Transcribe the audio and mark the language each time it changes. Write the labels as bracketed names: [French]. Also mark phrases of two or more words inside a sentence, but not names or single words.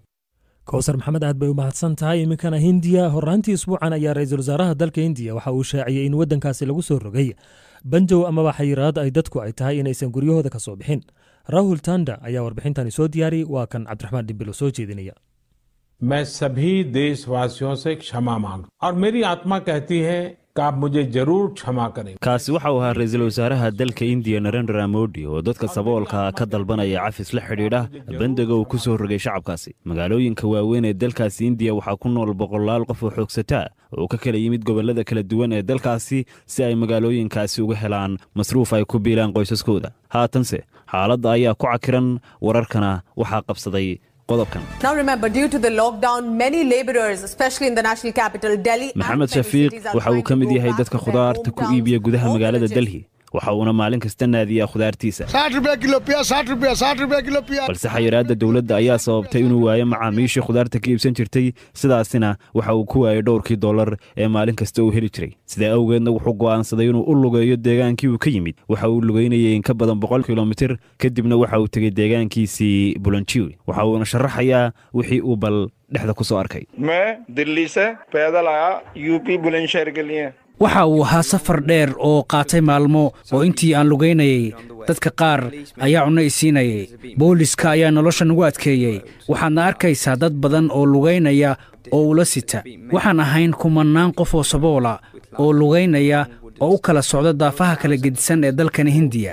[Somali] kowsar maxamed aad bay u mahadsan tahay. iminkana hindiya horaantii isbuucan ayaa ra-iisul wasaaraha dalka hindiya waxa uu shaaciyey in waddankaasi lagu soo rogay bandow amaba xayiraad ay dadku ay tahay inaysan guryahooda ka soo bixin. rahul tanda ayaa warbixintani soo diyaariyey, waa kan cabdiraxmaan dhimbilo soo jeedinaya. [Hindi] मैं सभी देशवासियों से क्षमा मांगता और मेरी आत्मा कहती है कि आप मुझे जरूर क्षमा करें. [Somali] kaasi waxa uu ahaa ra-iisul wasaaraha dalka indiya narendra modi oo dadka saboolka ka dalbanaya cafis la xidhiidha bandiga uu ku soo rogay shacabkaasi. magaalooyinka waaweyn ee dalkaasi indiya waxaa ku nool boqolaal qof oo xoogsataa oo ka kala yimid gobollada kala duwan ee dalkaasi si ay magaalooyinkaasi uga helaan masruuf ay ku biilaan qoysaskooda. haatanse xaaladda ayaa ku cakiran, wararkana waxaa qabsaday qodobkan. [English] Now remember, due to the lockdown, many laborers, especially in the national capital Delhi, [Somali] maxamed shafiiq waxa uu ka mid yahay dadka khudaarta ku iibiya gudaha magaalada Delhi. waxa uuna maalin kasta naadiyaa khudaartiisa [Hindi] 60 रुपया किलो पिया 60 रुपया किलो पिया. [Somali] balse xayiraadda dowladda ayaa sababtay inuu waayo macaamiishii khudaarta ka iibsan jirtay, sidaasina waxa uu ku waayay dhowrkii dollar ee maalin kasta uu heli jiray. sidaa awgeedna wuxuu go'aansaday inuu u lugeeyo deegaankii uu ka yimid. waxa uu lugeynayay in ka badan 100 kilomitir, kadibna waxa uu tegey deegaankiisii bulanjiwi. waxa uuna sharaxayaa wixii uu bal dhexda ku soo arkay. [Hindi] मैं दिल्ली से पैदल आया यूपी बुलंदशहर के लिए. [Somali] waxa uu ahaa safar dheer oo qaatay maalmo oo intii aan lugaynayay dadka qaar ayaa cunno i siinayay. booliska ayaa nolosha nagu adkeeyey. waxaadna arkaysaa dad badan oo lugaynaya oo ula sita. waxaan ahayn kumanaan qof oo saboola oo lugaynaya oo u kala socda daafaha kala gedisan ee dalkani hindiya.